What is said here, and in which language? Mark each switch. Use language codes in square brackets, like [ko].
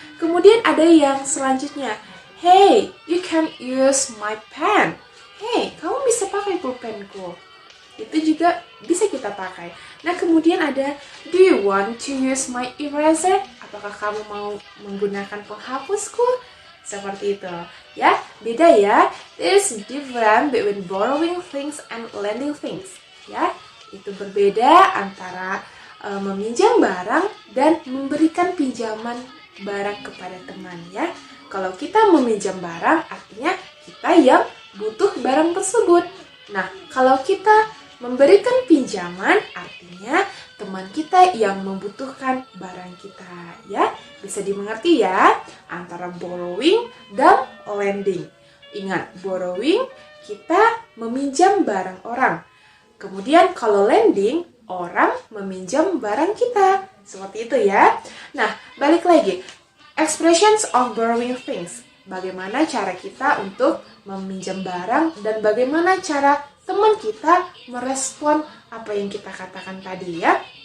[id] Kemudian ada yang selanjutnya, [en] "Hey, you can use my pen." [id] Hey, kamu bisa pakai pulpenku. Itu juga bisa kita pakai. Nah, kemudian ada, [en] "Do you want to use my eraser?" [id] Apakah kamu mau menggunakan penghapusku? Seperti itu. Ya, beda ya. [en] There's difference between borrowing things and lending things. [id] Ya, itu berbeda antara meminjam barang dan memberikan pinjaman barang kepada teman ya. Kalau kita meminjam barang artinya kita yang butuh barang tersebut. Nah, kalau kita memberikan pinjaman artinya teman kita yang membutuhkan barang kita ya. Bisa dimengerti ya antara borrowing dan lending. Ingat, borrowing kita meminjam barang orang. Kemudian kalau lending, orang meminjam barang kita. Seperti itu ya. Nah, balik lagi. [en] Expressions of borrowing things. [id] Bagaimana cara kita untuk meminjam barang dan bagaimana cara teman kita merespon apa yang kita katakan tadi ya.